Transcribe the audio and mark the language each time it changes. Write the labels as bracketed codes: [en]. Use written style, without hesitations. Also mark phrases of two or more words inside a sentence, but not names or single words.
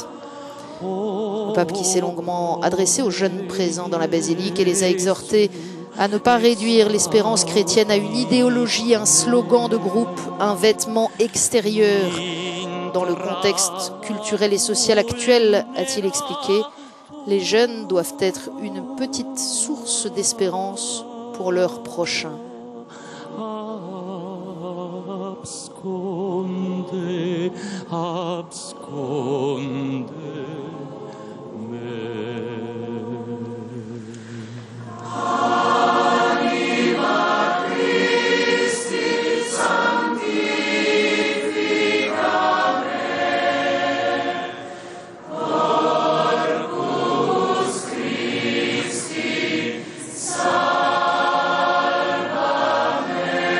[fr] Le pape qui s'est longuement adressé aux jeunes présents dans la basilique et les a exhortés à ne pas réduire l'espérance chrétienne à une idéologie, un slogan de groupe, un vêtement extérieur. Dans le contexte culturel et social actuel, a-t-il expliqué, les jeunes doivent être une petite source d'espérance pour leurs prochains. [la] Absconde, absconde me. Anima Christi sanctifica me, Corpus Christi salva me.